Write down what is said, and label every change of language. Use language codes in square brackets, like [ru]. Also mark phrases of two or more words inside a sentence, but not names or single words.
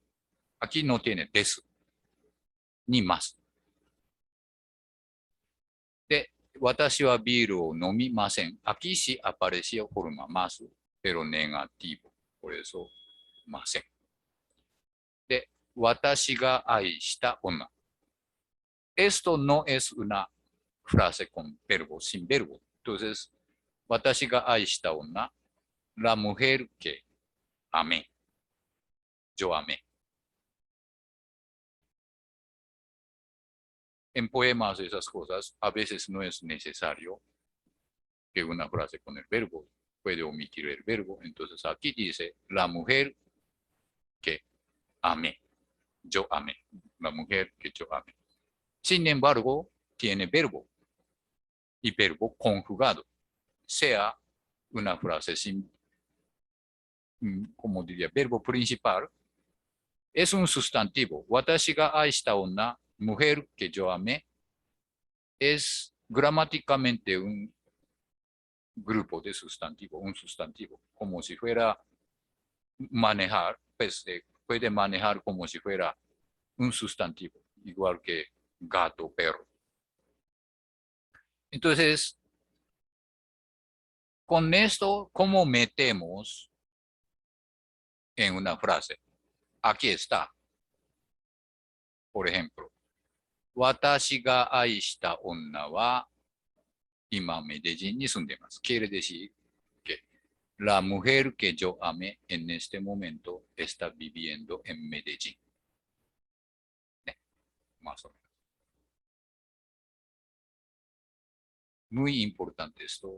[es] Aquí no tiene desu, ni más. [ja] De, 私はビールを飲みません. [es] Aquí sí aparecía forma más, pero negativo. Por eso, masen. De, [ja] 私が愛した女. [es] Esto no es una frase con verbo, sin verbo. Entonces, [ja] 私が愛した女, [es] la mujer que amé. Yo amé. En poemas esas cosas a veces no es necesario que una frase con el verbo, puede omitir el verbo. Entonces aquí dice la mujer que amé, yo amé, la mujer que yo amé. Sin embargo, tiene verbo y verbo conjugado, sea una frase sin, como diría, verbo principal, es un sustantivo. [ja] 私が愛した女, [es] mujer que yo amé, es gramáticamente un grupo de sustantivo, un sustantivo, como si fuera manejar, pues puede manejar como si fuera un sustantivo, igual que gato, perro. Entonces, con esto, ¿cómo metemos en una frase? Aquí está. Por ejemplo, [ja] 私が愛した女は今Medellínに住んでます. [es] Quiere decir que la mujer que yo amé en este momento está viviendo en Medellín. Más o menos. Muy importante esto.